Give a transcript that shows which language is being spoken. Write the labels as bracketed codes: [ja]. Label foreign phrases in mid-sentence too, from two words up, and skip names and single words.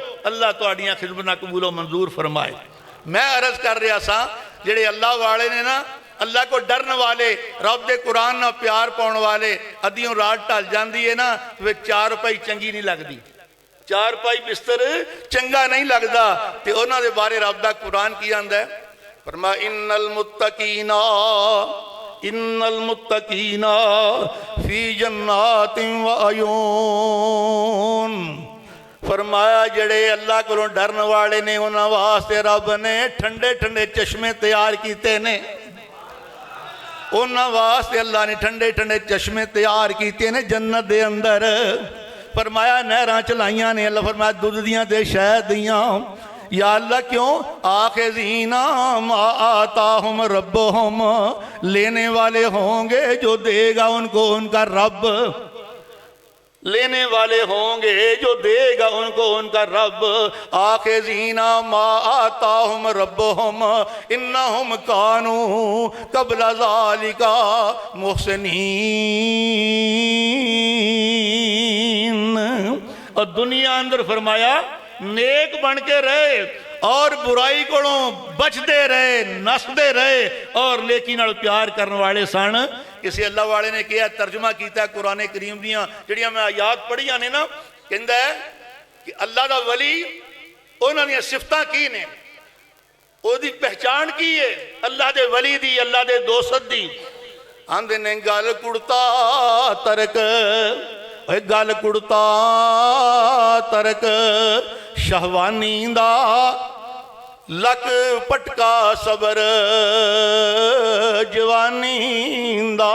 [pa] اللہ تہاڈیاں خدمتاں قبول منظور فرمائے۔ میں عرض کر رہا ساں جیہڑے اللہ والے نے نا، اللہ کو ڈرن والے، رب دے قرآن نال پیار پاؤن والے، ادھیوں رات ڈھل جاتی ہے نا وے چارپائی چنگی نہیں لگتی، چارپائی بستر چنگا نہیں لگتا. تو انہاں دے بارے رب دا قرآن کی آندا ہے، فرما [ar] إن المتقين في جنات وعيون. [pa] فرمایا جیہڑے اللہ کو ڈرن والے نے انہاں واسطے رب نے ٹھنڈے ٹھنڈے چشمے تیار کیتے نے، انہاں واسطے اللہ نے ٹھنڈے ٹھنڈے چشمے تیار کیتے نے جنت دے اندر. فرمایا نہراں چلائیاں نے، اللہ فرمایا دُدھ دیاں تے شہد دیاں. [ar] يا الله क्यों آخذين ما آتاهم ربهم, [ur] لینے والے ہوں گے جو دے گا ان کو ان کا رب، لینے والے ہوں گے جو دے گا ان کو ان کا رب. [ar] آخذين ما آتاهم ربهم إنهم كانوا قبل ذلك محسنين. [pa] اور دنیا اندر فرمایا نیک بن کے رہے اور برائی کولوں بچتے رہے، نسدے رہے اور نیکی نال پیار کرنے والے سن. کسی اللہ والے نے کیا ترجمہ کیا قرآن کریم دیاں جیہڑیاں میں آیات پڑھیاں نے نا، کہندا ہے کہ اللہ دا ولی انہاں دیاں صفتاں کی نے، اودی پہچان کی ہے اللہ دے ولی دی، اللہ دے دوست دی. آندے نے گل کڑتا ترک، گل کڑتا ترک شہوانی دا لک پٹکا صبر جوانی دا.